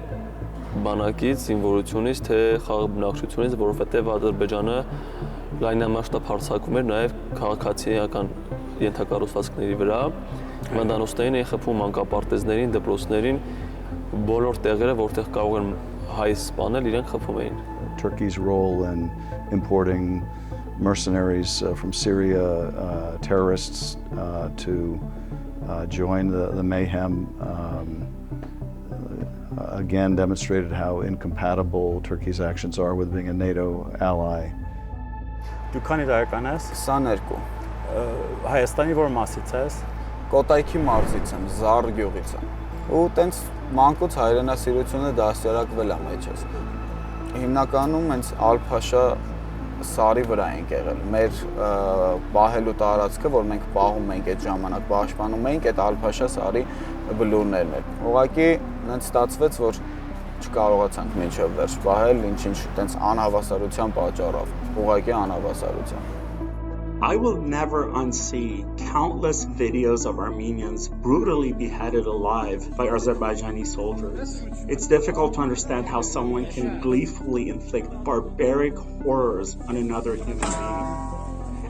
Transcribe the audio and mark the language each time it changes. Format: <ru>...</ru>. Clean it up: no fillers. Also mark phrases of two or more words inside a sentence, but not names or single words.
<hy>բանակից, զինվորությունից, թե խաղաղ բնակչությունից, որովհետև Ադրբեջանը լայնամասշտաբ հարձակում էր նաև քաղաքացիական ենթակառուցվածքների վրա, հիվանդանոցներին էին խփում, մանկապարտեզներին, դպրոցներին, բոլոր տեղերը, որտեղ կարող են հայ սպանել, իրենք խփում էին։</hy> <en>Turkey's role in importing mercenaries from Syria, terrorists, to join the mayhem, again demonstrated how incompatible Turkey's actions are with being a NATO ally.</en> <hy>Դու քանի տարեկան ես? 22։ Հայաստանի որ մասից ես? Կոտայքի մարզից եմ, Զառ գյուղից եմ։ Ու տենց մանկուց հայրենասիրությունը դաստիարակվել է մեջս։ Հիմնականում հենց Ալ-Փաշա սարի վրա ենք եղել։ Մեր պահելու տարածքը, որ մենք պահում ենք այդ ժամանակ, պաշտպանում ենք այդ Ալ-Փաշա սարի բլուրներն են։ Ուղղակի հենց ստացվեց, որ չկարողացանք մինչև վերջ պահել, ինչ-ինչ տենց անհավասարության պատճառով, ուղղակի անհավասարության։</hy> <en>I will never unsee countless videos of Armenians brutally beheaded alive by Azerbaijani soldiers. It's difficult to understand how someone can gleefully inflict barbaric horrors on another human being.</en>